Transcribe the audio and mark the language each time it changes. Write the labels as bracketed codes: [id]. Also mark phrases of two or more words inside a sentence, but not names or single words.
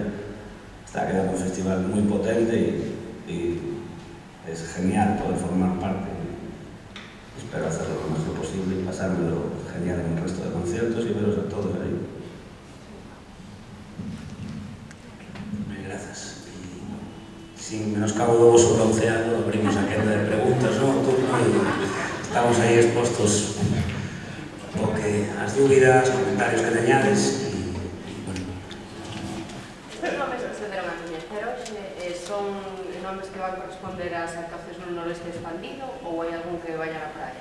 [es] Está quedando un festival muy potente y es genial poder formar parte. Espero hacerlo lo mejor posible y pasármelo genial en el resto de conciertos y veros a todos ahí. Gracias. Y sin menoscabo [gl] do vosso bronceado, abrimos a quenda de preguntas, non? Estamos aí expostos ao que as dúbidas, comentarios que teñades e bueno. Estes nomes que se deron a coñecer hoxe son nomes que van a corresponder ás actuacións no Noroeste expandido ou hai algún que vaya na praia?